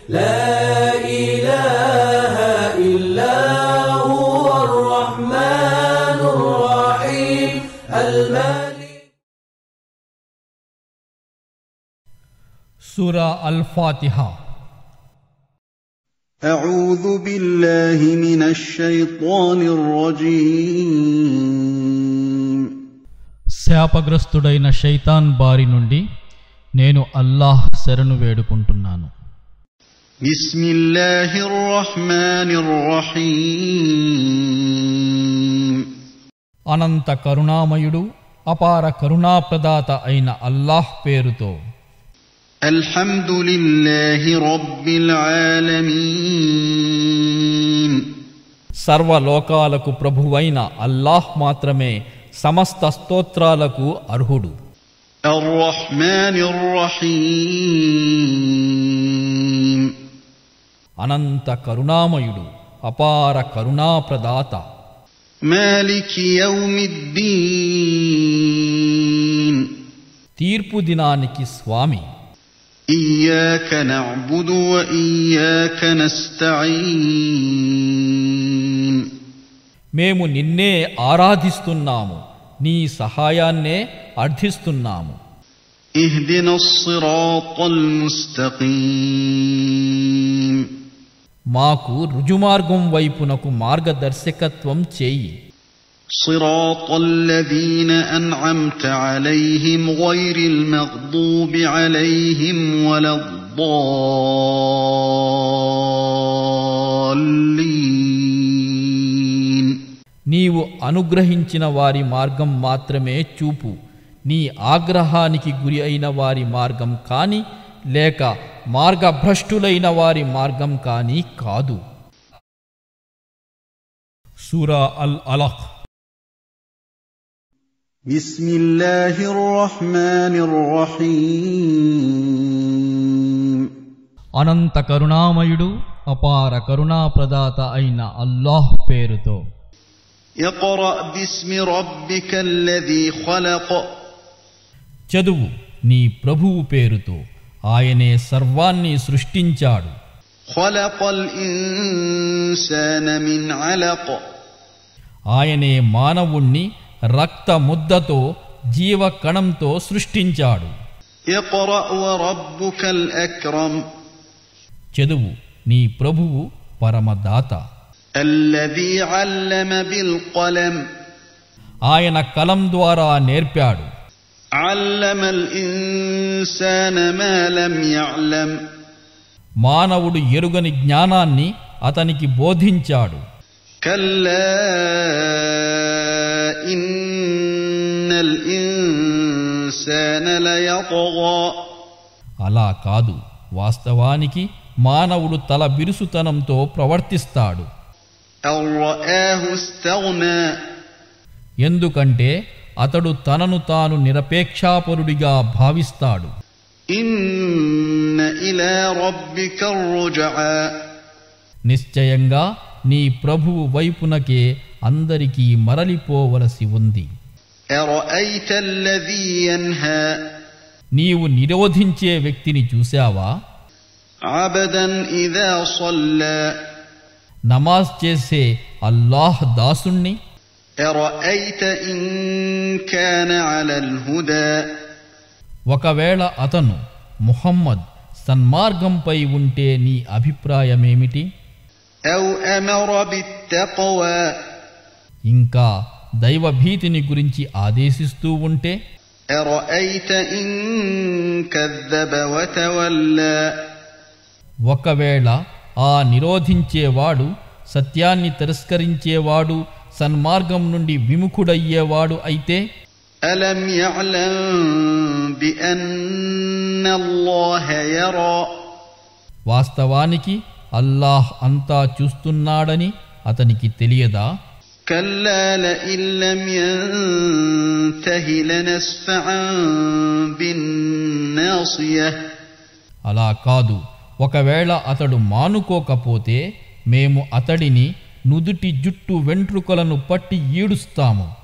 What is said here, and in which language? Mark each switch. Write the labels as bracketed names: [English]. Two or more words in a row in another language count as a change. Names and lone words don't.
[Arabic] لا إله إلا هو الرحمن الرحيم المالك. سورة الفاتحة. أعوذ بالله من الشيطان الرجيم. [Telugu] శాపగ్రస్తుడైన శైతాన్ బారి నుండి నేను అల్లాహ్ శరణు వేడుకుంటున్నాను. [Arabic] بسم الله الرحمن الرحيم. [Telugu] అనంత కరుణామయుడు అపార కరుణాప్రదాత అయిన అల్లాహ్ పేరుతో. [Arabic] الحمد لله رب العالمين. [Telugu] సర్వలోకాలకు ప్రభువైన అల్లాహ్ మాత్రమే సమస్త స్తోత్రాలకు అర్హుడు. [Arabic] الرحمن الرحيم. [Telugu] అనంత కరుణామయుడు అపార కరుణాప్రదాత. [Arabic] مالك يوم الدين. [Telugu] తీర్పు దినానికి స్వామి. [Arabic] إياك نعبد وإياك نستعين. [Telugu] మేము నిన్నే ఆరాధిస్తున్నాము, నీ సహాయాన్నే అర్థిస్తున్నాము. [Arabic] اهدنا الصراط المستقيم. [Telugu] మాకు రుజుమార్గం వైపునకు మార్గదర్శకత్వం చేయి. [Arabic] صراط الذين أنعمت عليهم غير المغضوب عليهم ولا الضالين. [Telugu] నీవు అనుగ్రహించిన వారి మార్గం మాత్రమే చూపు, నీ ఆగ్రహానికి గురి అయిన వారి మార్గం కాని లేక మార్గభ్రష్టులైన వారి మార్గం కాని కాదు. సూరా అల్ అలక్. [Arabic] بسم الله الرحمن الرحيم. [Telugu] అనంత కరుణామయుడు అపార కరుణాప్రదాత అయిన అల్లాహ్ పేరుతో. [Arabic] اقرأ باسم ربك الذي خلق. [Telugu] చదువు నీ ప్రభువు పేరుతో, ఆయనే సర్వాన్ని సృష్టించాడు. [Arabic] خلق الإنسان من علق. [Telugu] ఆయనే మానవుణ్ణి రక్త ముద్దతో జీవకణంతో సృష్టించాడు. [Arabic] اقرأ وربك الأكرم. [Telugu] చదువు నీ ప్రభువు పరమదాత. [Arabic] الذي علم بالقلم. [Telugu] ఆయన కలం ద్వారా నేర్పాడు. [Arabic] علم الإنسان ما لم يعلم. [Telugu] మానవుడు ఎరుగని జ్ఞానాన్ని అతనికి బోధించాడు. [Arabic] كلا إن الإنسان ليطغى. [Telugu] అలా కాదు, వాస్తవానికి మానవుడు తల బిరుసుతనంతో ప్రవర్తిస్తాడు. [Arabic] أن رآه استغنى. [Telugu] ఎందుకంటే అతడు తనను తాను నిరపేక్షాపరుడిగా భావిస్తాడు. [Arabic] إن إلى ربك الرجعى. [Telugu] నిశ్చయంగా నీ ప్రభువు వైపునకే అందరికీ మరలిపోవలసి ఉంది. [Arabic] أرأيت الذي ينهى. [Telugu] నీవు నిరోధించే వ్యక్తిని చూశావా? [Arabic] عبدا إذا صلى. [Telugu] నమాజ్ చేసే అల్లాహ్ దాసుణ్ణి. [Arabic] أرأيت إن كان على الهدى. [Telugu] ఒకవేళ అతను ముహమ్మద్ సన్మార్గంపై ఉంటే నీ అభిప్రాయమేమిటి? [Arabic] أو أمر بالتقوى. [Telugu] ఇంకా దైవభీతిని గురించి ఆదేశిస్తూ ఉంటే? [Arabic] أرأيت إن كذب وتولى. [Telugu] ఒకవేళ ఆ నిరోధించేవాడు, సత్యాన్ని తిరస్కరించేవాడు, సన్మార్గం నుండి విముఖుడయ్యేవాడు అయితే? [Arabic] ألم يعلم بأن الله يرى. [Telugu] వాస్తవానికి అల్లాహ్ అంతా చూస్తున్నాడని అతనికి తెలియదా? [Arabic] كلا لئن لم ينته لنسفعا بالناصية. [Telugu] అలా కాదు, ఒకవేళ అతడు మానుకోకపోతే మేము అతడిని నుదుటి జుట్టు వెంట్రుకలను పట్టి ఈడుస్తాము.